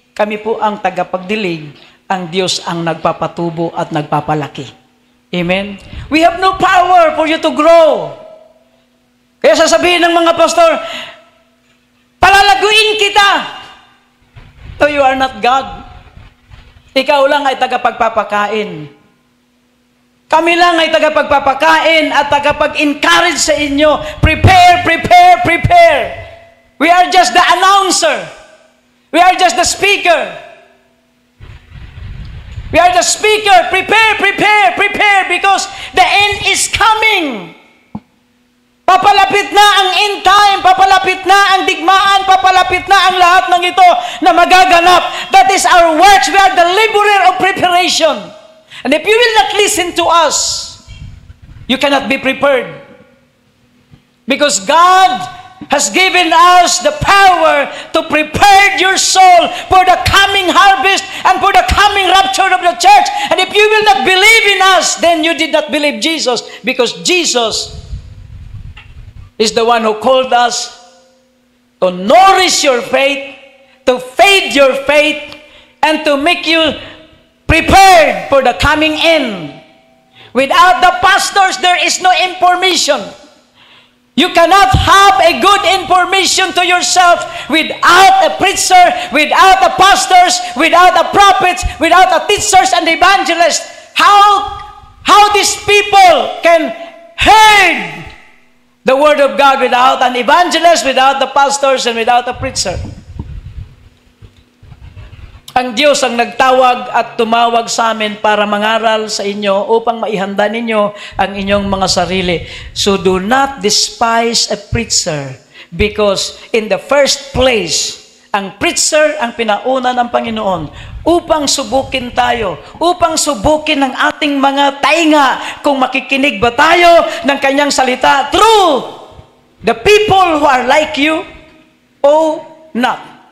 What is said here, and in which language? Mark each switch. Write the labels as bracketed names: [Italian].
[Filipino] Kami po ang tagapagdilig. Ang Diyos ang nagpapatubo at nagpapalaki. [English] Amen? We have no power for you to grow. [Filipino] Kaya sasabihin ng mga pastor, palalaguin kita. [English] So you are not God. [Filipino] Ikaw lang ay tagapagpapakain. Kami lang ay tagapagpapakain at tagapag-encourage sa inyo. [English] Prepare, prepare, prepare. We are just the announcer. We are just the speaker. We are the speaker. Prepare, prepare, prepare because the end is coming. [Filipino] Papalapit na ang end time, papalapit na ang digmaan, papalapit na ang lahat ng ito na magaganap. [English] That is our works. We are the laborer of preparation. And if you will not listen to us, you cannot be prepared. Because God has given us the power to prepare your soul for the coming harvest and for the coming rapture of the church. And if you will not believe in us, then you did not believe Jesus. Because Jesus is the one who called us to nourish your faith, to feed your faith, and to make you prepared for the coming end. Without the pastors, there is no information. You cannot have a good information to yourself without a preacher, without the pastors, without the prophets, without the teachers and the evangelists. How these people can hear the Word of God without an evangelist, without the pastors, and without a preacher? [Filipino] Ang Diyos ang nagtawag at tumawag sa amin para mangaral sa inyo upang maihanda ninyo ang inyong mga sarili. [English] So do not despise a preacher because in the first place, [Filipino] Ang preacher ang pinauna ng Panginoon upang subukin tayo, upang subukin ng ating mga tainga kung makikinig ba tayo ng kanyang salita [English] through the people who are like you or not.